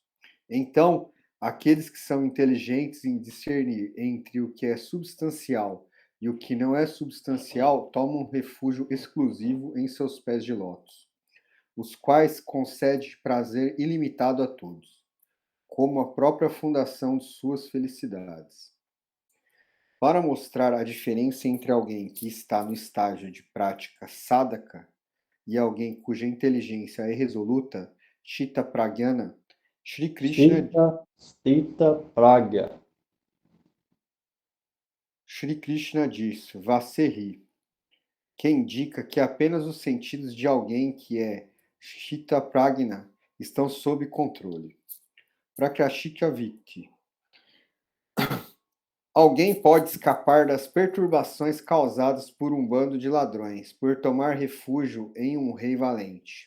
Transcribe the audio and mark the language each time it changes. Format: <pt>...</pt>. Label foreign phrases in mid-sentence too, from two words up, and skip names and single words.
<pt>Então, aqueles que são inteligentes em discernir entre o que é substancial e o que não é substancial tomam refúgio exclusivo em seus pés de lótus, os quais concedem prazer ilimitado a todos, como a própria fundação de suas felicidades. Para mostrar a diferença entre alguém que está no estágio de prática sadhaka e alguém cuja inteligência é resoluta,</pt> <sa>Chitta Pragyana,</sa> <pt>Shri Krishna,</pt> <sa>Stita Pragya.</sa> <pt>Shri Krishna diz, Vasehi, que indica que apenas os sentidos de alguém que é</pt> <sa>Shita Pragna</sa> <pt>estão sob controle. Prakrashika Vikti. Alguém pode escapar das perturbações causadas por um bando de ladrões, por tomar refúgio em um rei valente.</pt>